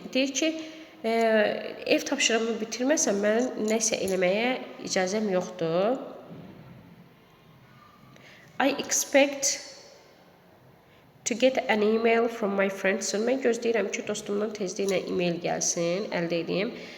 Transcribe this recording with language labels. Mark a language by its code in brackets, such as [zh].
[az] Deyir ki, ev tapşırığımı bitirməsəm mən nəsə eləməyə icazəm yoxdur. [en] I expect to get an email from my friend soon. [az] Mən gözləyirəm ki, dostumdan tezliklə e-mail gəlsin, əldə edeyim.